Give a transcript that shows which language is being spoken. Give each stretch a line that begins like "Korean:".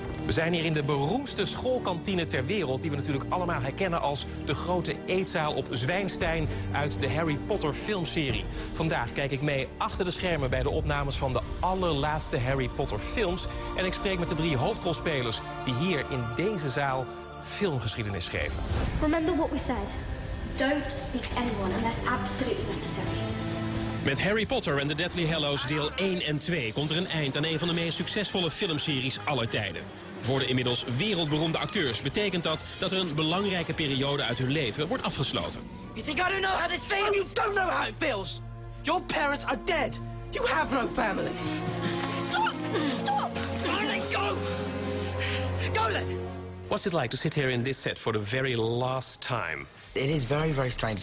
Dutch: We zijn hier in de beroemdste schoolkantine ter wereld, die we natuurlijk allemaal herkennen als de grote eetzaal op Zwijnstein uit de Harry Potter filmserie. Vandaag kijk ik mee achter de schermen bij de opnames van de allerlaatste Harry Potter films. En ik spreek met de 3 hoofdrolspelers die hier in deze zaal filmgeschiedenis schreven.
English: Remember what we said. Don't speak to anyone unless absolutely necessary.
Dutch: Met Harry Potter en de Deathly Hallows deel 1 en 2 komt er een eind aan een van de meest succesvolle filmseries aller tijden. Voor de inmiddels wereldberoemde acteurs betekent dat dat er een belangrijke periode uit hun leven wordt afgesloten.
English: You think I don't know how this feels? Oh, you don't know how it feels. Your parents are dead. You have no family. Stop! Stop! Finally, go! Go then! What's it like to sit here in this set for the very last time? It is very, very strange.